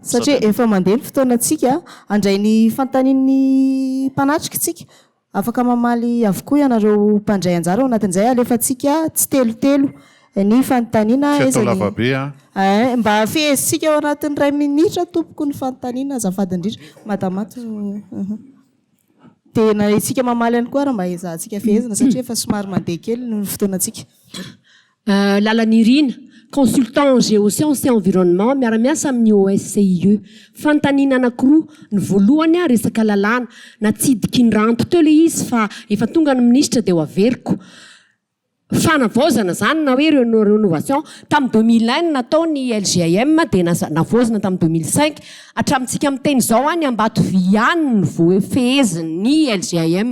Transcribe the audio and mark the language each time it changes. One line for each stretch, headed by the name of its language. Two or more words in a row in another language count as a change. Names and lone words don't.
Malagasy: satria efa mandeha ny fotoanantsika andray ny fanontanian'ny mpanatrika tsika afaka mamaly avokoa ianareo mpandray anjara ao anatin'izay alefatsika tsy telotelo ny fanontaniana mba fihezitsika ao anatin'ny ray minitra tompoko ny fanontaniana azafady indrindra madamato tena itsika mamaly ihany koa raha mba ezahantsika fihezina satria efa somary mandeha kely ny fotoanantsika
French: lalan'irina consultant en géosciences et environnement
Malagasy: miara-miasa amin'ny
French: OSCIE.
Malagasy: Fantanina anankiroa, ny voalohany resaka lalàna, natsidiky ny ranto teo le izy fa efa tonga ny ministra dia ho averiko. Fanavaozana zany na hoe rénovation tamin'ny 2001 natao ny LGIM dia navaozana tamin'ny 2005 hatramintsika amin'ny teny izao any Ambatovy ihany no feheziny LGIM.